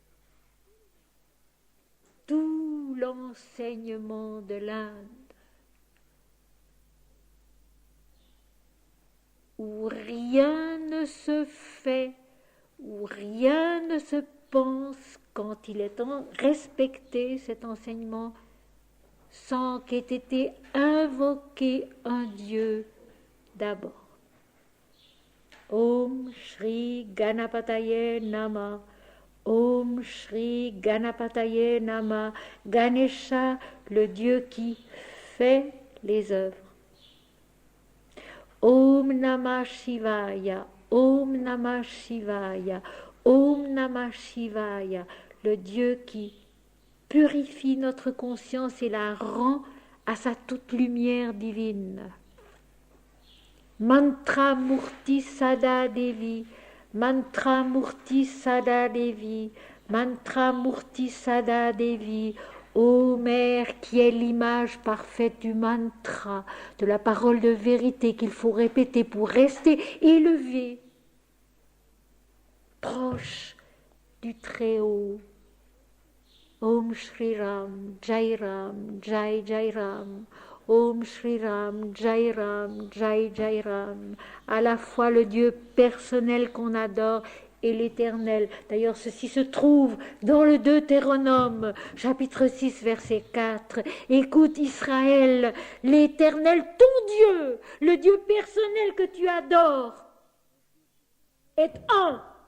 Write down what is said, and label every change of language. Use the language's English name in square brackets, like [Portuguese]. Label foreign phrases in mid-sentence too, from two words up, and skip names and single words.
[French] Tout l'enseignement de l'Inde, où rien ne se fait, où rien ne se pense quand il est respecté cet enseignement sans qu'ait été invoqué un Dieu d'abord. [Sanskrit] Om Shri Ganapataye Nama, Om Shri Ganapataye Nama, Ganesha, [French] le Dieu qui fait les œuvres. [Sanskrit] Om Namah Shivaya, Om Namah Shivaya, Om Namah Shivaya, [French] le Dieu qui purifie notre conscience et la rend à sa toute lumière divine. [Sanskrit] Mantra Murti Sada Devi, Mantra Murti Sada Devi, Mantra Murti Sada Devi, [French] ô Mère qui est l'image parfaite du mantra, de la parole de vérité qu'il faut répéter pour rester élevé, proche du Très-Haut. [Sanskrit] Om Shri Ram, Jai Ram, Jai Jai Ram. Om Shri Ram, Jai Ram, Jai Jai Ram. [French] À la fois le Dieu personnel qu'on adore et l'éternel. D'ailleurs, ceci se trouve dans le Deutéronome, chapitre 6, verset 4. Écoute Israël, l'éternel, ton Dieu, le Dieu personnel que tu adores, est un.